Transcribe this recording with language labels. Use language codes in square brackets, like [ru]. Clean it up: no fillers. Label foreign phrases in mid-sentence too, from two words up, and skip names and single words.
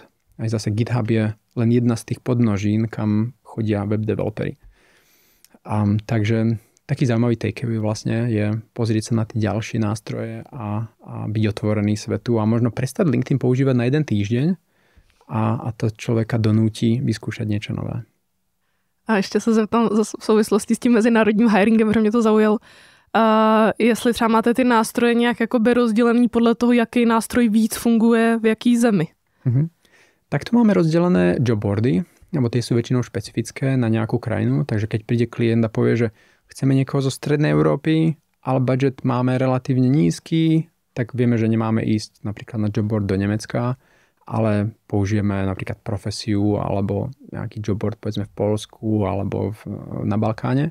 [sk] Aj zase GitHub je len jedna z tých podnožín, kam chodia [en] web developery. [sk] Takže taký zaujímavý takeaway vlastne je pozrieť sa na tie ďalšie nástroje a byť otvorený svetu a možno prestať LinkedIn používať na jeden týždeň a to človeka donúti vyskúšať niečo nové. [cs] A ještě se zeptám v souvislosti s tím mezinárodním hiringem, protože mě to zaujalo. Jestli třeba máte ty nástroje nějak jakoby rozdělený podle toho, jaký nástroj víc funguje v jaký zemi. [sk] Tak tu máme rozdelené jobboardy, lebo tie sú väčšinou špecifické na nejakú krajinu, takže keď príde klient a povie, že chceme niekoho zo strednej Európy, ale budget máme relatívne nízky, tak vieme, že nemáme ísť napríklad na jobboard do Nemecka, ale použijeme napríklad profesiu alebo nejaký jobboard povedzme v Poľsku alebo na Balkáne.